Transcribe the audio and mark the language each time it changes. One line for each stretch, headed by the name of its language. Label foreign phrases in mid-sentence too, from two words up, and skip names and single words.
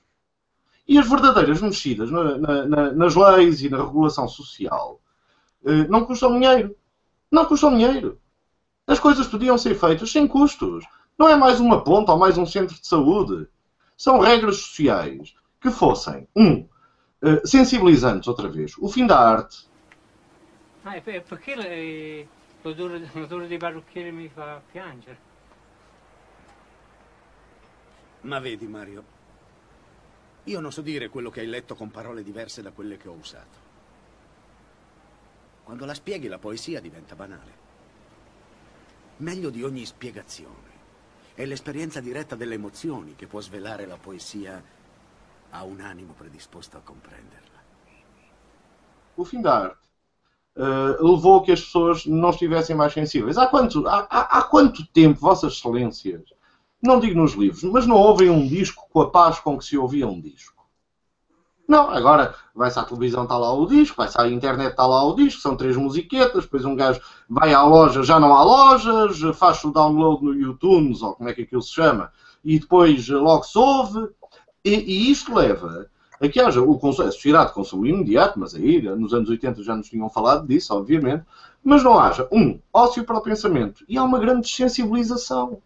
Portuguese: E as verdadeiras mexidas nas leis e na regulação social não custam dinheiro. Não custam dinheiro. As coisas podiam ser feitas sem custos. Não é mais uma ponte ou mais um centro de saúde. São regras sociais que fossem, sensibilizantes outra vez. O fim da arte.
Italian: Perché l'odore dei parrucchieri mi fa piangere? Ma vedi, Mario, io non so dire quello che hai letto con parole diverse da quelle che ho usato. Quando la spieghi, la poesia diventa banale. Meglio di ogni spiegazione è l'esperienza diretta delle emozioni che può svelare la poesia a un animo predisposto a comprenderla.
Portuguese: O fim da arte levou a que as pessoas não estivessem mais sensíveis. Há quanto tempo, Vossas Excelências, não digo nos livros, mas não ouvem um disco com a paz com que se ouvia um disco? Não, agora vai-se à televisão, está lá o disco, vai-se à internet, está lá o disco, são 3 musiquetas, depois um gajo vai à loja, já não há lojas, faz o download no YouTube, ou como é que aquilo se chama, e depois logo se ouve, e isto leva a que haja a sociedade de consumo imediato, mas aí nos anos 80 já nos tinham falado disso, obviamente, mas não haja ócio para o pensamento, e há uma grande sensibilização.